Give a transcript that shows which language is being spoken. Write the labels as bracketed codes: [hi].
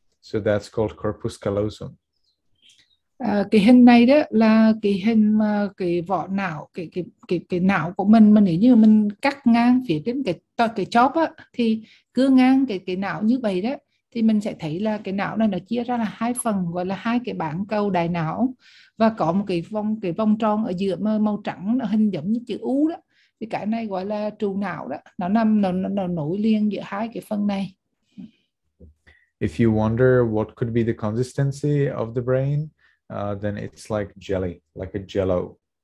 [en] So that's called corpus callosum. [vi] Cái hình này đó là cái hình mà cái vỏ não, cái não của mình mà nếu như mình cắt ngang phía trên cái chóp á, thì cứ ngang cái não như vậy đó, thì mình sẽ thấy là cái não này nó chia ra là hai phần, gọi là hai cái bán cầu đại não, và có một cái vòng tròn ở giữa màu trắng, nó hình giống như chữ U đó, thì cái này gọi là trụ não đó, nó nối liền giữa hai cái phần này. [en] If you wonder what could be the consistency of the brain, then it's like jelly, like a jello.